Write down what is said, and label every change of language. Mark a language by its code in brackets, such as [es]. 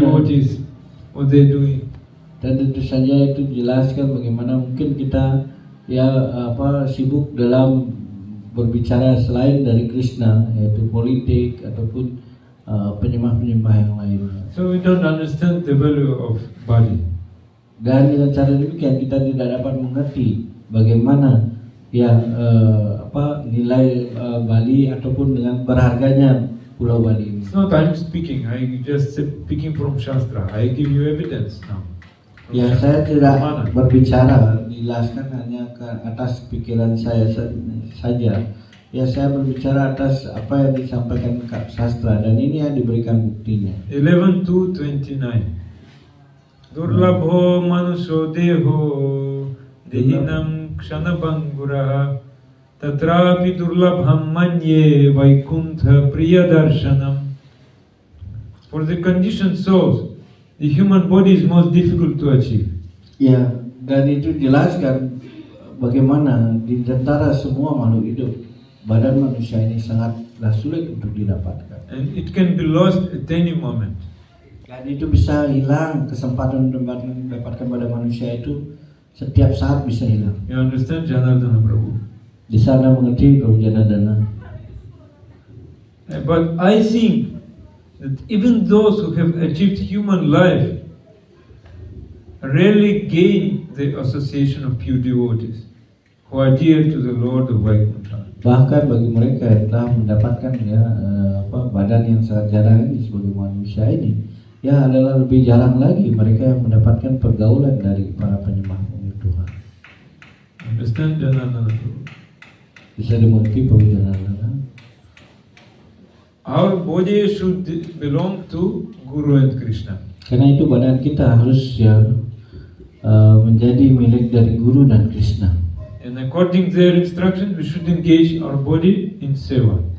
[en] devotees, what they're doing. [id] Dan tentu saja itu jelaskan bagaimana mungkin kita ya sibuk dalam berbicara selain dari Krishna, yaitu politik ataupun penyembah-penyembah yang lainnya. [en] So we don't understand the value of body. [id] Dan dengan cara demikian kita tidak dapat mengerti bagaimana ya nilai Bali ataupun dengan berharganya Pulau Bali ini. [en] It's not I'm speaking, I just speaking from Shastra. I give you evidence now. From [id] Ya [en] Shastra. [id] saya tidak Mana? berbicara, dijelaskan hanya ke atas pikiran saya saja. Ya saya berbicara atas apa yang disampaikan sastra dan ini yang diberikan buktinya. [sa] 11:229. Durlabho manusho deho dehinam kshanabanguraha tatrapi durlabham manye vaikuntha priyadarshanam. [en] For the conditioned souls, the human body is most difficult to achieve. [id] Ya dan itu jelaskan bagaimana di antara semua makhluk hidup badan manusia ini sangatlah sulit untuk didapatkan. [en] And it can be lost at any moment. [id] Dan itu bisa hilang, kesempatan untuk mendapatkan badan manusia itu setiap saat bisa hilang. [en] You understand, Janardana Prabhu? [id] Di sana mengerti Prabhu Janardana. [en] But I think that even those who have achieved human life rarely gain the association of pure devotees who are dear to the Lord of Vaikuntha. [id] Bahkan bagi mereka yang telah mendapatkan ya badan yang sangat jarang ini sebagai manusia ini, ya adalah lebih jarang lagi mereka yang mendapatkan pergaulan dari para penyembah Tuhan. [en] Understand, Janardana Prabhu? [id] Bisa dimengerti Prabhu Janardana. [en] Our body should belong to Guru and Krishna. [id] Karena itu badan kita harus ya menjadi milik dari Guru dan Krishna. [en] And according to their instructions, we should engage our body in seva.